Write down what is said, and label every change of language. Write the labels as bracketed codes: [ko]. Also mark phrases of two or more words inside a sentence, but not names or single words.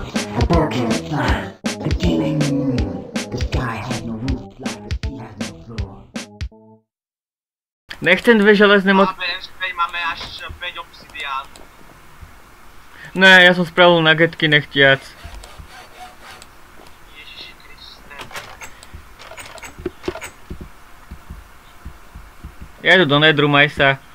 [en] A bird will fly, beginning the moon. The sky has no roof like the sea has no floor. [sk] nechcem 2 železné Máme až 5 obsidián. Ne, ja som spravil nuggetky nechtiac. Ježiši Kriste. Ja idu do nedru, maj sa.